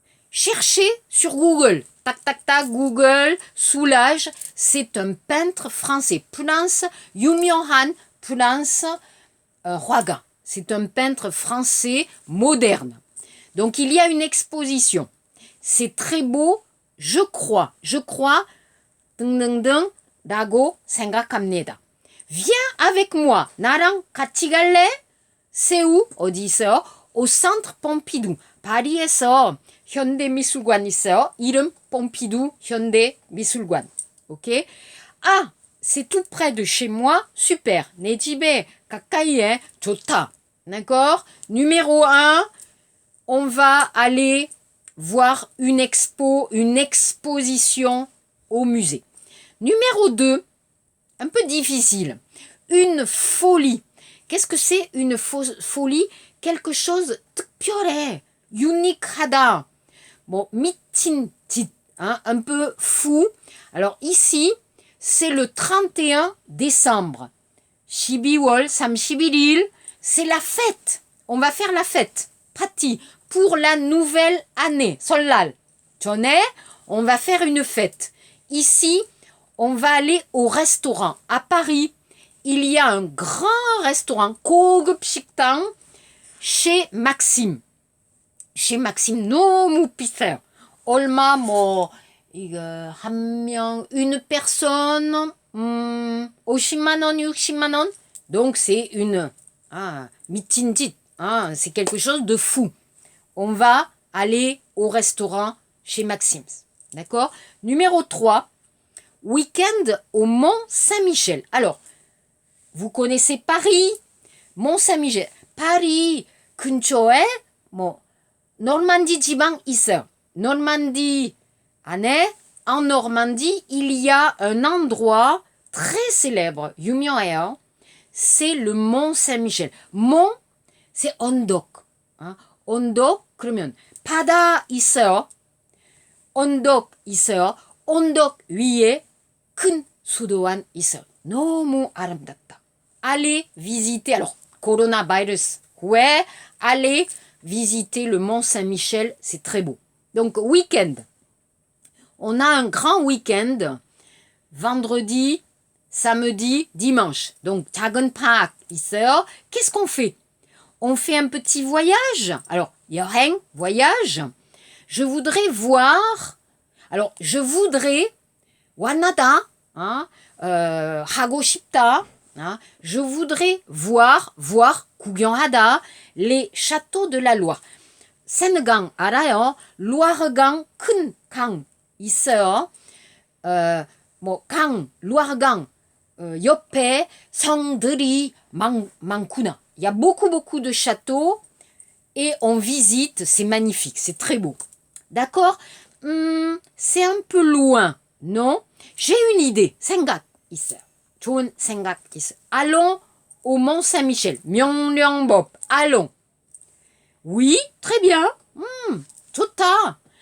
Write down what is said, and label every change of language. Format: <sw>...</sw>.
<fr>Cherchez sur Google. Tac, tac, tac, Google. Soulage, c'est un peintre français. Prince Yumyeon-han, Prince Hwaga. C'est un peintre français moderne. Donc il y a une exposition. C'est très beau, je crois.</fr> <ko>등등등 라고 생각합니다.</ko> <fr>Viens avec moi.</fr> <ko>나랑 같이 갈래?</ko> <fr>C'est où?</fr> <ko>어디 있어요?</ko> <fr>Au centre Pompidou.</fr> <ko>파리에서 현대미술관 있어요. 이름 폼피두 현대미술관.</ko> <fr>Ok? Ah, c'est tout près de chez moi. Super.</fr> <ko>내 집에 가까이에 좋다.</ko> <fr>D'accord? Numéro 1, on va aller voir une exposition au musée. Numéro 2, un peu difficile. Une folie. Qu'est-ce que c'est une folie? Quelque chose 특별해, unique하다. Bon, 미친 짓, hein, un peu fou. Alors ici, c'est le 31 décembre. 12월 31일, c'est la fête. On va faire la fête. 파티. Pour la nouvelle année. 설날. 전에, on va faire une fête. Ici, on va aller au restaurant. À Paris, il y a un grand restaurant, 고급 식당, chez Maxime.</fr> <ko>Chez Maxime, 너무 비싸요. 얼마 이거 한 명, une personne, 50만 원, 60만 원.</ko> <fr>Donc c'est 미친 짓. C'est quelque chose de fou. On va aller au restaurant chez Maxime. D'accord? Numéro 3, week-end au Mont-Saint-Michel. Alors, vous connaissez Paris, Mont-Saint-Michel.</fr> <ko>Paris 근처에 노르만디 지방 있어요.</ko> <fr>Normandie 안에, en Normandie, il y a un endroit très célèbre, 유명해요. C'est le Mont Saint-Michel. Mont, c'est 언덕.</fr> <ko>언덕, 그러면 바다 있어요. 언덕 있어요. 언덕 위에 큰 수도원 있어요. 너무 아름답다.</ko> <fr>Allez visiter, alors, coronavirus, ouais, allez visiter le Mont Saint-Michel, c'est très beau. Donc, week-end. On a un grand week-end, vendredi, samedi, dimanche.</fr> <ko>Donc, 작은 파악 있어요.</ko> <fr>Qu'est-ce qu'on fait? On fait un petit voyage. Alors, 여행, voyage. Je voudrais voir. Alors, je voudrais 원하다, 하고 싶다. Je voudrais voir, 구경하다, les châteaux de la Loire.</fr> <ko>세느강 알아요? 로아르강 큰 강 있어요. 강, 로아르강 옆에 성들이 많구나.</ko> <fr>Il y a beaucoup de châteaux et on visite, c'est magnifique, c'est très beau. D'accord? C'est un peu loin, non? J'ai une idée.</fr> <ko>생각 있어요. 좋은 생각 있어요.</ko> <fr>Allons au Mont Saint-Michel. 명령법. Allons. Oui, très bien. 좋다.</fr>